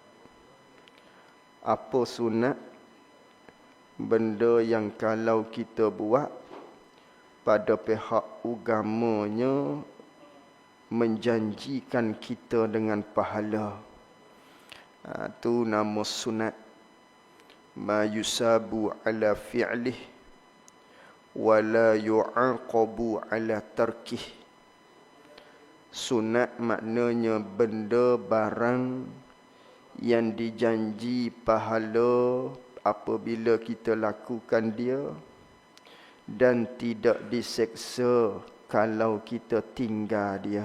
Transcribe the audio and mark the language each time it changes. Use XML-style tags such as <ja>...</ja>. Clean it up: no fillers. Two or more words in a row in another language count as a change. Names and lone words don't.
<ms>Apa sunat? Benda yang kalau kita buat, pada pihak agamanya menjanjikan kita dengan pahala. Itu nama sunat.</ms> <ar>ما يثاب على فعله ولا يعاقب على تركه.</ar> <ms>Sunat maknanya benda barang yang dijanji pahala apabila kita lakukan dia, dan tidak diseksa kalau kita tinggal dia.</ms>